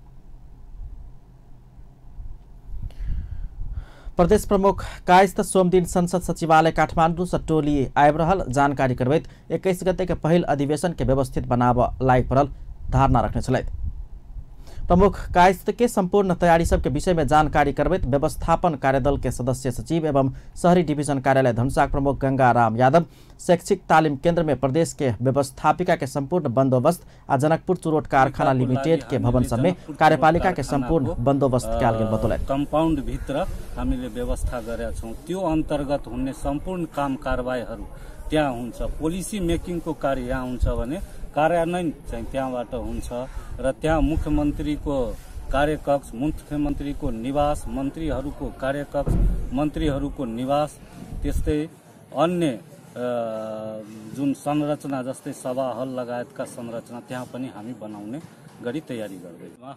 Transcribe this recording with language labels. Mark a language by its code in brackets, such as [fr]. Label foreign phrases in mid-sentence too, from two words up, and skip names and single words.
[mai] प्रदेश प्रमुख कायस्थ सोमदिन संसद सचिवालय काठमाडौँ से टोली आबि रहल जानकारी करबैत 21 गते के पहिल अधिवेशन के व्यवस्थित बनाब लायक पड़ल धारणा रखने छलैथ। प्रमुख कायस्थ के संपूर्ण तैयारी सब के विषय में जानकारी करबैत व्यवस्थापन कार्यदल के सदस्य सचिव एवं शहरी डिवीजन कार्यालय धनुषा प्रमुख गंगाराम यादव, शैक्षिक तालीम केंद्र में प्रदेश के व्यवस्थापिका के संपूर्ण बंदोबस्त आ जनकपुर चुरोट कारखाना लिमिटेड के भवन सब में कार्यपालिका के संपूर्ण बंदोबस्त कयल गेल बतौलथि। [ne] कंपाउंड भित्र हामीले व्यवस्था गरेका छौं। त्यो अन्तर्गत हुने सम्पूर्ण काम कारबाहीहरू त्यहाँ हुन्छ। [en] policy making [ne] को कार्य यहाँ हुन्छ भने कार्यान्वयन चाहिँ त्यहाँबाट हुन्छ र त्यहाँ मुख्यमन्त्रीको कार्यकक्ष, मुख्यमन्त्रीको निवास, मन्त्रीहरूको कार्यकक्ष, मन्त्रीहरूको निवास, त्यस्तै अन्य जुन संरचना जस्तै सभा हल लगायतका संरचना त्यहाँ पनि हामी बनाउने गरी तयारी गर्दैछौँ।